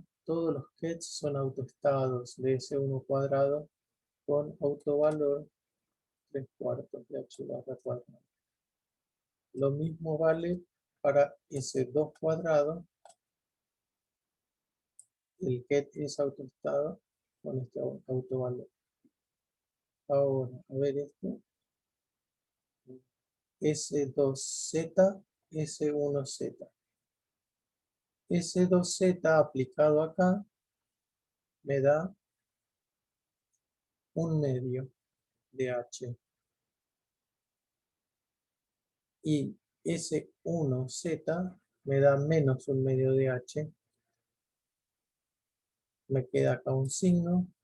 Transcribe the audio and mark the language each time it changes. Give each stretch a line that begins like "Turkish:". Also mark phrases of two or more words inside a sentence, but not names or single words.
Spanish: Todos los kets son autoestados de S1 cuadrado con autovalor 3/4 de h barra cuadrado. Lo mismo vale para S2 cuadrado. El ket es autoestado con este autovalor. Ahora, a ver esto. S2Z, S1Z. S2Z aplicado acá me da 1/2 de H. Y S1Z me da menos 1/2 de H. Me queda acá un signo.